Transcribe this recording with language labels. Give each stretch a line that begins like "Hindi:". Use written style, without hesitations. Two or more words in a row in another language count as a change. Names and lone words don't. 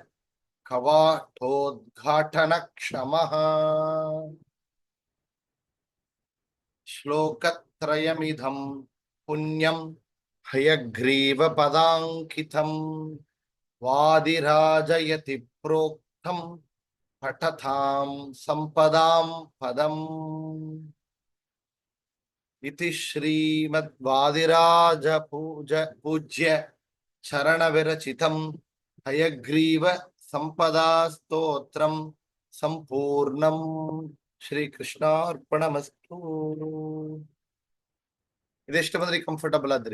Sanskrit: ಕವಾಟೋದ್ಘಾಟನ ಕ್ಷಮಃ ಶ್ಲೋಕತ್ರಯಮಿದಂ ಪುಣ್ಯಂ ಹಯಗ್ರೀವ ಪದಾಂಕಿತಂ ವಾದಿರಾಜಯತಿ ಪ್ರೋಕ್ತಂ ಪಠತಾಂ ಸಂಪದಾಂ ಪದಂ ಇತಿ ಶ್ರೀಮದ್ವಾದಿರಾಜ ಪೂಜ್ಯ ಚರಣ ವಿರಚಿತಂ ಹಯಗ್ರೀವ ಸಂಪದಾ ಸ್ತೋತ್ರಂ ಸಂಪೂರ್ಣಂ ಶ್ರೀ ಕೃಷ್ಣಾರ್ಪಣಮಸ್ತು.
Kannada: ಇದೆಷ್ಟು ಮಂದಿಗೆ ಕಂಫರ್ಟಬಲ್ ಆದ್ರಿ?